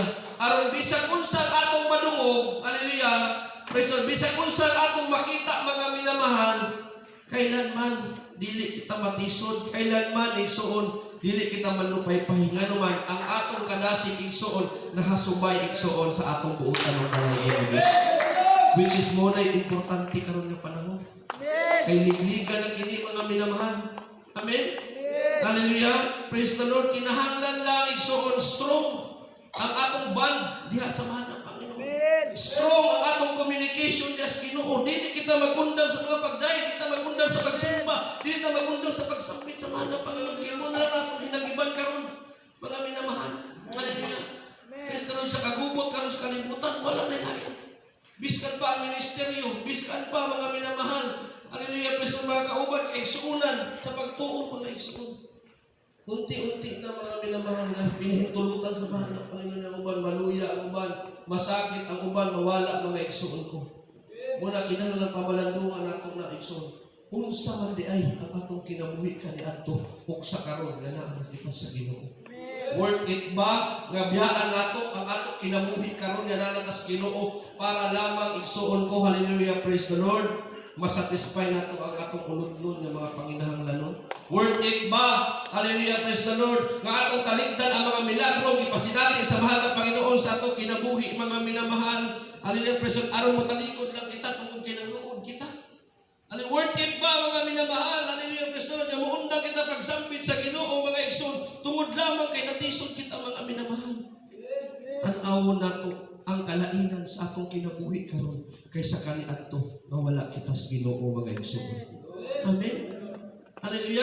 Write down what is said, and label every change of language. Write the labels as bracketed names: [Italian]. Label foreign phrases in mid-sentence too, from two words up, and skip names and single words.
[Cebuano] Aron bisag unsa atong madungog, hallelujah, [English] praise the Lord, [Cebuano] bisag unsa atong makita mga minamahal, kailanman dili kita matisod, kailanman igsoon dili kita manupay-pay nga naman ang atong kadasig igsoon nahasubay igsoon sa atong buutan ng kalaygon Diyos, [English] which is [Cebuano] mo na importante karon nga panahon. Kay ligligan ang kini mga minamahal. [English] Amen. Hallelujah. Praise the Lord. [Cebuano] Kinahanglan lang igsoon strong ang atong band diha sa mahal na Panginoon. Strong ang atong communication diha sa Ginoo. Dili kita magundang sa mga pagdaig, kita magundang sa pagsimba, dili kita magundang sa pagsampit sa mahal na Panginoon. Kaya mo na lang atong hinagiban karon mga minamahal. [English] Hallelujah. Praise the Lord. [Cebuano] Sa kagubot karon sa kalibutan, wala na lain. Biskan pa ang ministeryo, biskan pa mga minamahal. Hallelujah, Kristo mga kauban, kaigsuunan sa pagtuo mga igsuon. Unti-unti na mga minamahal na pinahintulutan sa mahal ng Panginoon ng uban, maluya ang uban, masakit ang uban, mawala mga igsuon ko. Muna kinahanglan pamalandungan natong na igsuon. Unsa man di ay ang atong kinabuhi kaniadto ug sa karon nga naa kita sa Ginoo. [English] Worth it [Cebuano] ba nga biyaan nato ang atong kinabuhi karon nga naa ta sa Ginoo para lamang igsuon ko, hallelujah, [English] praise the Lord, [Cebuano] masatisfy nato ang atong unod-unod nga mga panginahanglanon. [English] Worth it ba, hallelujah, praise the Lord, [Cebuano] nga atong kaligtan ang mga milagro gipasinati sa mahal na Panginoon sa atong kinabuhi mga minamahal. Hallelujah, [English] praise the Lord, [Cebuano] aron mo talikod lang kita tungod kinangluod kita. Hallelujah, [English] worth it [Cebuano] ba mga minamahal, [English] hallelujah, praise the Lord, [Cebuano] nga muundang kita pagsampit sa Ginoo mga igsoon tungod lamang kay natisod kita mga minamahal. An-awon nato ang kalainan sa atong kinabuhi karon kaysa kaniadto nga wala kita sa Ginoo mga igsoon. Amen. Hallelujah.